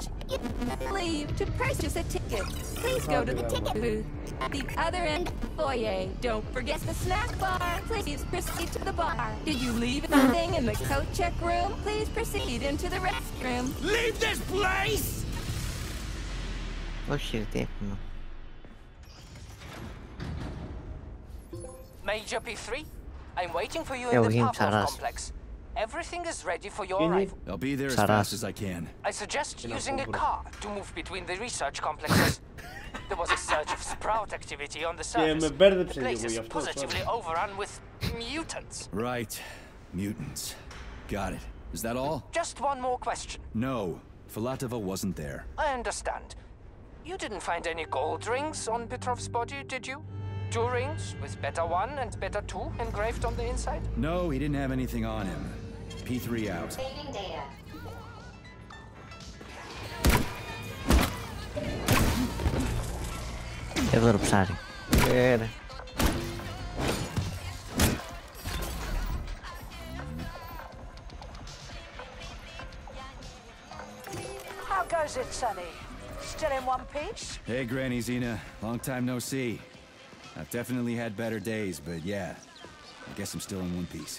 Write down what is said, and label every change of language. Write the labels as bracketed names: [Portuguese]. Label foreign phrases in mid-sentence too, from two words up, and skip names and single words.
[English] Leave to purchase a ticket. Please go to the ticket booth at the other end of the foyer. Don't forget the snack bar. Please proceed to the bar. Did you leave anything in the coat check room? Please proceed into the restroom. Leave this place! [Greek] Όχι, τι έχουμε. [English] Major P3, I'm waiting for you in the Pavlov complex. Everything is ready for your arrival. I'll be there as fast as I can. I suggest using a car to move between the research complexes. There was a surge of sprout activity on the surface. The place is positively overrun with mutants. Right. Mutants. Got it. Is that all? Just one more question. No. Filatova wasn't there. I understand. You didn't find any gold rings on Petrov's body, did you? 2 rings with Beta 1 and Beta 2 engraved on the inside? No, he didn't have anything on him. P3 out. Saving data. [Greek] Εδώ το ψάρι. [English] How goes it, Sonny? Still in one piece? Hey, Granny Zena. Long time no see. I've definitely had better days, but yeah. I guess I'm still in one piece.